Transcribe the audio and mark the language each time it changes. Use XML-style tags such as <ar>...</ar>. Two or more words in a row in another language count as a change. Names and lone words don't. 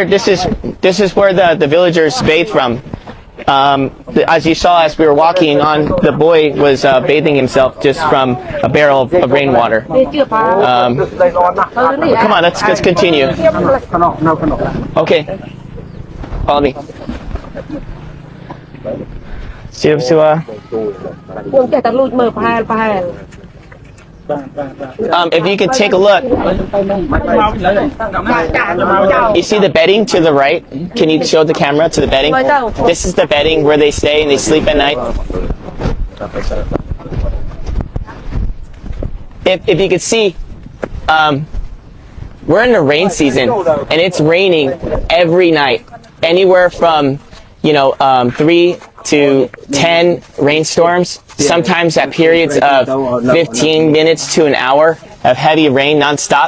<en>This is where the villagers bathe from. As you saw as we were walking on, the boy was bathing himself just from a barrel of rainwater. Come on, let's continue. Okay, follow me.</en> <km>Sua. ខ្ញុំចេះតែលួចមើលប្រហែល</km> <en>If you could take a look, you see the bedding to the right? Can you show the camera to the bedding? This is the bedding where they stay and they sleep at night. If you could see, we're in the rain season and it's raining every night, anywhere from 3 to 10 rainstorms, sometimes at periods of 15 minutes to an hour of heavy rain nonstop.</en>